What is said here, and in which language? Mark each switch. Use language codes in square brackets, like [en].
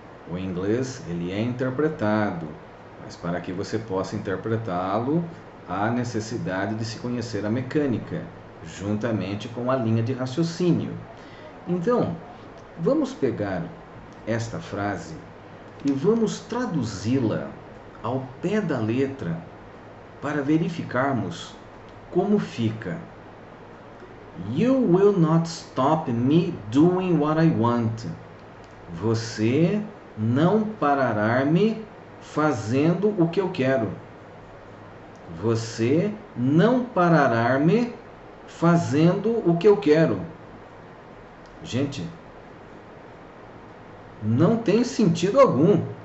[pt] O inglês, ele é interpretado, mas para que você possa interpretá-lo, há necessidade de se conhecer a mecânica, juntamente com a linha de raciocínio. Então, vamos pegar esta frase e vamos traduzi-la ao pé da letra para verificarmos como fica. [en] You will not stop me doing what I want. [pt] Você não parará-me fazendo o que eu quero. Você não parará-me fazendo o que eu quero. Gente, não tem sentido algum.